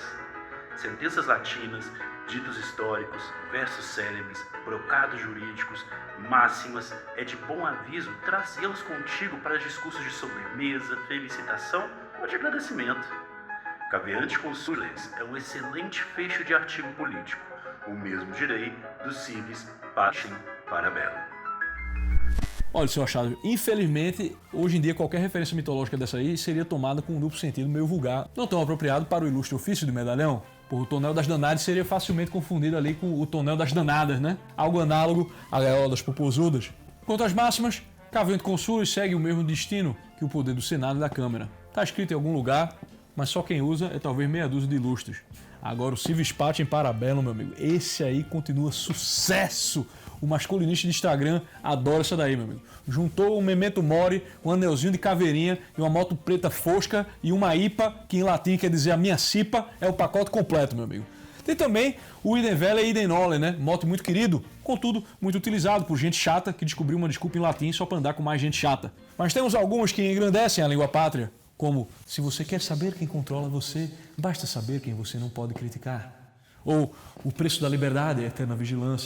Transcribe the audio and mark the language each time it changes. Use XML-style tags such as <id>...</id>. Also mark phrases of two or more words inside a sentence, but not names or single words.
<pt>Sentenças latinas, ditos históricos, versos célebres, brocados jurídicos, máximas, é de bom aviso trazê-los contigo para discursos de sobremesa, felicitação ou de agradecimento.</pt> <la>Caveante consules</la> <pt>é um excelente fecho de artigo político, o mesmo direi do</pt> <la>civis pacem parabellum.</la> <pt>Olha, seu achado, infelizmente, hoje em dia qualquer referência mitológica dessa aí seria tomada com um duplo sentido meio vulgar, não tão apropriado para o ilustre ofício de medalhão. O tonel das Danaides seria facilmente confundido ali com o tonel das Danadas, né? Algo análogo à gaiola das popozudas. Quanto às máximas,</pt> <la>Caveante Consulis</la> <pt>segue o mesmo destino que o poder do Senado e da Câmara. Está escrito em algum lugar, mas só quem usa é talvez meia dúzia de ilustres.</pt> <la>Agora o civis pacem parabellum,</la> <pt>meu amigo, esse aí continua sucesso. O masculinista de Instagram adora essa daí, meu amigo. Juntou um</pt> <la>memento mori,</la> <pt>um anelzinho de caveirinha e uma moto preta fosca e uma IPA, que em latim quer dizer a minha cipa, é o pacote completo, meu amigo. Tem também o</pt> <la>idem vele e idem nole,</la> <pt>né? Moto muito querido, contudo muito utilizado por gente chata que descobriu uma desculpa em latim só para andar com mais gente chata. Mas temos alguns que engrandecem a língua pátria, como se você quer saber quem controla você, basta saber quem você não pode criticar. Ou o preço da liberdade é a eterna vigilância.</pt>